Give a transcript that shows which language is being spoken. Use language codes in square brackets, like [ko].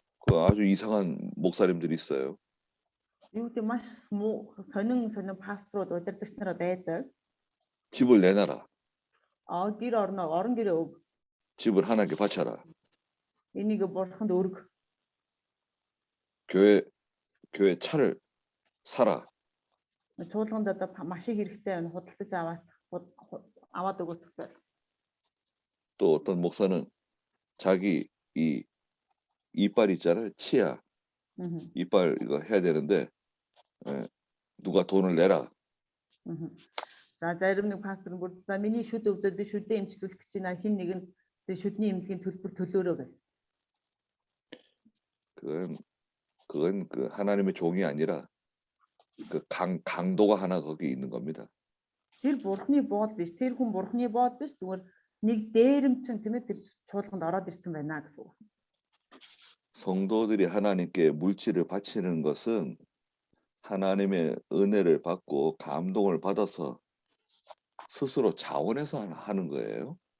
[ko] 아주 이상한 목사님들이 있어요. [mn] Юу гэдэг маш сонин пасторууд удирдагч нараа байдаг. [ko] 집을 내놔라. [mn] Гэр орон гэрээ өг. [ko] 집을 하나님께 바쳐라. [mn] Энийг бурханд өрг. [ko] 교회 차를 사라. [mn] Чуулганд одоо машин хэрэгтэй худалдаж аваад өгөх хэрэгтэй. [ko] 또 어떤 목사는 자기 이 이빨 있잖아요. 치아. 이빨 이거 해야 되는데 누가 돈을 내라. [mn] За зарим нэг пастор бүр за миний шүд өвдөд би шүдээ эмчлүүлэх гэж байна. Хин нэг нь шүдний эмнэлгийн төлбөр төлөөрөө гэх. [ko] 그건 하나님의 종이 아니라 강도가 하나 거기 있는 겁니다. [mn] Тэр бурхны бод биш. Тэр хүн бурхны бод биш. Зүгээр нэг дээрэмчин тийм ээ тэр чуулганд ороод ирсэн байна гэсэн үг. [ko] 성도들이 하나님께 물질을 바치는 것은 하나님의 은혜를 받고 감동을 받아서 스스로 자원해서 하는 거예요.